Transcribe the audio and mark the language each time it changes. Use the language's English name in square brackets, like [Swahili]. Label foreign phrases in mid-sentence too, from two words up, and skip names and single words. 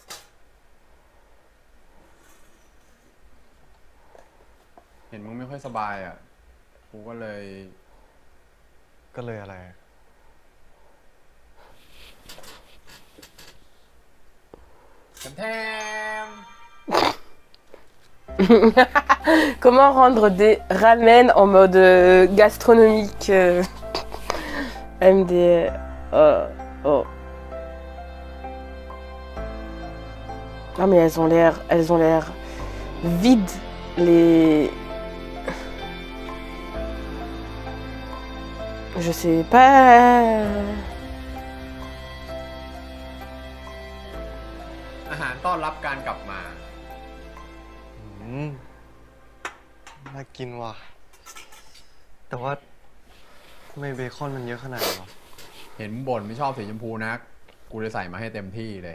[Thai] เห็นมึงไม่ค่อยสบายอ่ะ กูก็เลย ก็เลยอะไร แทม [French] Comment rendre des ramen en mode gastronomique MD oh Non mais elles ont l'air vides, les... Je sais pas... [Thai] อาหารต้อนรับการกลับมา น่ากินว่ะ แต่ว่าทำไมเบคอนมันเยอะขนาดนี้วะ เห็นบ่นไม่ชอบสีชมพูนัก กูเลยใส่มาให้เต็มที่เลย